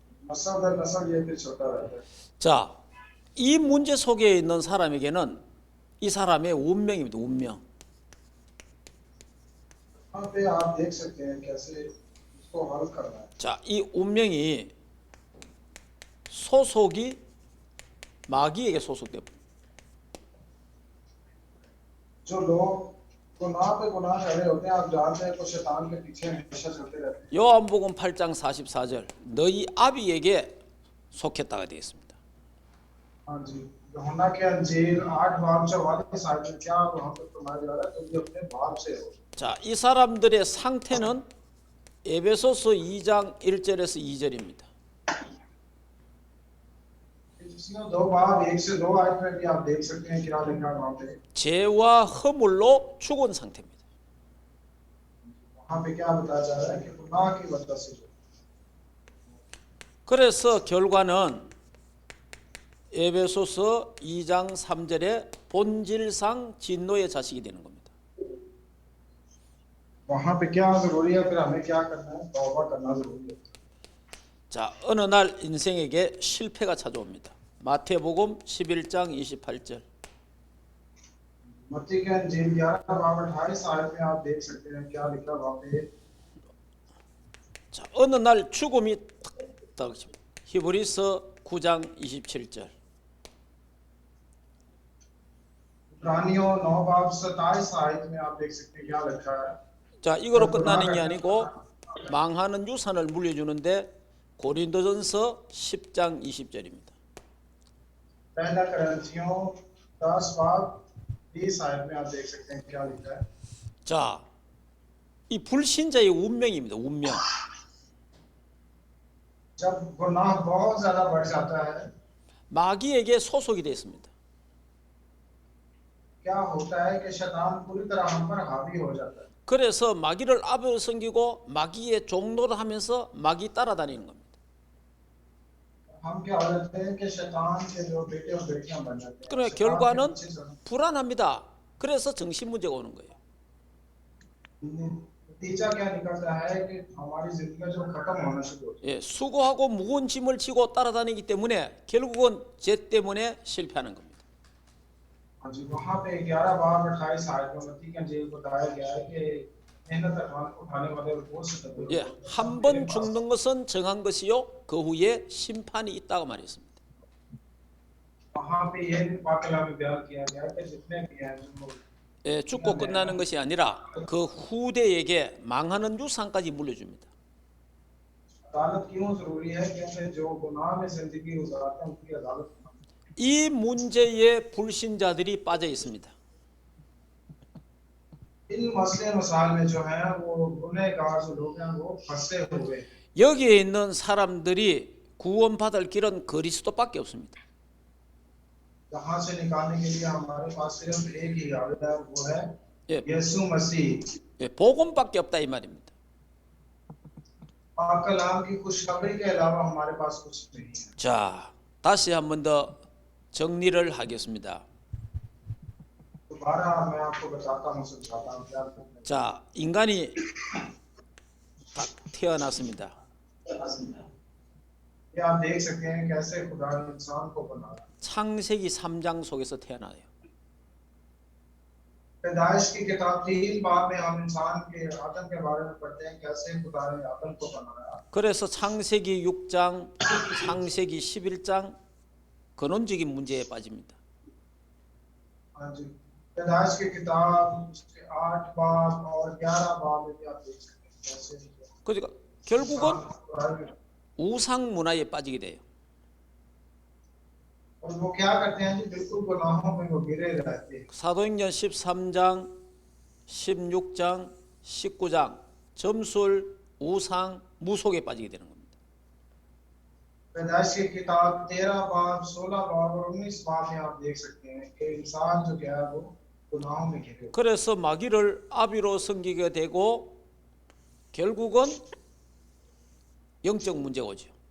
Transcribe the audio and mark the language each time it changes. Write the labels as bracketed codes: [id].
[hi] नस्ल दर नस्ल ये फिर छोटा रहता है। [ko] 자, 이 문제 속에 있는 사람에게는 이 사람의 운명입니다. 운명. [hi] यहाँ पे आप देख सकते हैं कैसे इसको हल करना है। [ko] 자, 이 운명이 소속이 마귀에게 소속돼요. [hi] जो लोग गुनाह पे गुनाह कर रहे होते हैं आप जानते हैं तो शैतान के पीछे हमेशा चलते रहते हैं। [ko] 요한복음 8장 44절 너희 아비에게 속했다가 되어 있습니다. [hi] हाँ जी यूहन्ना के अंजील 8 बार 44 आयत में क्या वहाँ पर फरमाया जा रहा है तुम अपने बाप से हो। [ko] 자, 이 사람들의 상태는 에베소서 2장 1절에서 2절입니다. [hi] इसमें 2 बार 1 से 2 आयत में भी आप देख सकते हैं क्या लिखा है वहाँ पे। [ko] 죄와 허물로 죽은 상태입니다. [hi] वहाँ पे क्या बताया जा रहा है कि गुनाह की वजह से [ko] 그래서 결과는 에베소서 2장 3절에 본질상 진노의 자식이 되는 겁니다. [hi] वहाँ पे क्या जरूरी है फिर हमें क्या करना है तौबा करना जरूरी है। [ko] 자, 어느 날 인생에게 실패가 찾아옵니다. 마태복음 11장 28절. [hi] मत्ती के अंजील 11 बाब 28 आयत में आप देख सकते हैं क्या लिखा वहाँ पे। [ko] 자, 어느 날 죽음이 딱 히브리서 9장 27절. [hi] इब्रानियों 9 बाब 27 आयत में आप देख सकते हैं क्या लिखा है। [ko] 자, 이거로 끝나는 게 아니고 망하는 유산을 물려주는데 고린도전서 10장 20절입니다. [hi] पहला करंथियों 10 बाब 20 आयत में आप देख सकते हैं क्या लिखा है। [ko] 자, 이 불신자의 운명입니다. 운명. [hi] जब गुनाह बहुत ज्यादा बढ़ जाता है [ko] 마귀에게 소속이 되어 있습니다. [hi] क्या होता है कि शैतान पूरी तरह हम पर हावी हो जाता है। [ko] 그래서 마귀를 앞에 섬기고 마귀의 종노를 하면서 마귀 따라다니는 겁니다. [hi] हम क्या हो जाते हैं कि शैतान के जो बेटे और बेटियां बन जाते हैं। [ko] 그러나 [hi] शैतान के [ko] 결과는 [hi] पीछे चलते हैं। [ko] 불안합니다. 그래서 정신 문제가 오는 거예요. [hi] नतीजा क्या निकलता है कि हमारी जिंदगी जो खत्म होना शुरू होती [ko] 예, 수고하고 무거운 짐을 지고 따라다니기 때문에 결국은 죄 때문에 실패하는 겁니다. [hi] है जी वहाँ पे 11 बार 28 आयत में मत्ती के अंजील को बताया गया है कि मेहनत उठाने वाले बोझ से दबे [ko] 예, 한 번 죽는 것은 정한 것이요 그 후에 심판이 있다고 말했습니다. [hi] वहाँ पे ये वाकया में बयान किया गया है कि जितने भी हैं जो [ko] 예, 죽고 끝나는 것이 아니라 그 후대에게 망하는 유산까지 물려줍니다. [hi] अदालत क्यों जरूरी है क्योंकि जो गुनाह में जिंदगी गुजारते हैं उनकी अदालत [ko] 이 문제에 불신자들이 빠져 있습니다. [hi] इन मसले मसाइल में जो है वो गुनहगार जो लोग हैं वो फंसे हुए हैं। [ko] 여기에 있는 사람들이 구원받을 길은 그리스도밖에 없습니다. [hi] यहाँ से निकालने के लिए हमारे पास सिर्फ एक ही रास्ता है वो है [ko] 예, [hi] यीशु मसीह [ko] 예, 복음밖에 없다 이 말입니다. [hi] पाक कलाम की खुशखबरी के अलावा हमारे पास कुछ नहीं है। [ko] 자, 다시 한 번 더 정리를 하겠습니다. [hi] दोबारा मैं आपको बताता हूँ समझाता हूँ क्या करना है। [ko] 자, 인간이 딱 태어났습니다. [hi] ये आप देख सकते हैं कैसे खुदा ने इंसान को बनाया। [ko] 창세기 3장 속에서 태어나요. [hi] पैदाइश की किताब 3 बाब में हम इंसान के आदम के बारे में पढ़ते हैं कैसे खुदा ने आदम को बनाया। [ko] 그래서 창세기 6장, 창세기 11장 근원적인 문제에 빠집니다. [hi] हाँ जी पैदाइश की किताब उसके 8 बाब और 11 बाब में भी आप देख सकते हैं कैसे [ko] 그러니까 결국은 [hi] इंसान [ko] 우상 문화에 빠지게 돼요. [hi] और वो क्या करते हैं कि बिल्कुल गुनाहों में वो गिरे रहते हैं। [ko] 사도행전 13장, 16장, 19장 점술, 우상, 무속에 빠지게 되는 겁니다. [hi] पैदाइश की किताब 13 बाब 16 बाब और 19 बाब में आप देख सकते हैं कि इंसान जो क्या है वो गुनाहों में घिरे हुए हैं। [ko] 그래서 마귀를 아비로 섬기게 되고 결국은 영적 문제가 오죠.